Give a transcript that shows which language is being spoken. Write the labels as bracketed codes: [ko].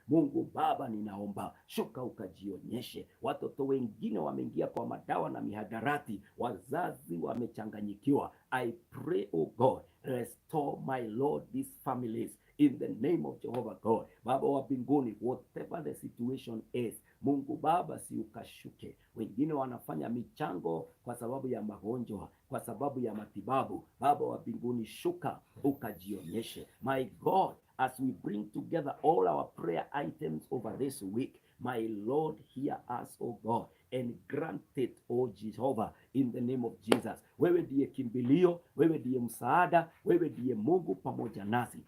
[sw] Mungu Baba, ninaomba shuka ukajionyeshe. Watoto wengine wameingia kwa madawa na mihadarati, wazazi wamechanganyikiwa. [en] I pray, oh God, restore, my Lord, these families in the name of Jehovah God. [sw] Baba wa mbinguni, [en] whatever the situation is, [sw] Mungu Baba, si ukashuke. Wengine wanafanya michango kwa sababu ya magonjwa, kwa sababu ya matibabu. Baba wa mbinguni, shuka ukajionyeshe. [en] My God, as we bring together all our prayer items over this week, my Lord, hear us, oh God, and grant it, oh Jehovah, in the name of Jesus. [sw] Wewe ndiye kimbilio, wewe ndiye msaada, wewe ndiye Mungu pamoja nasi.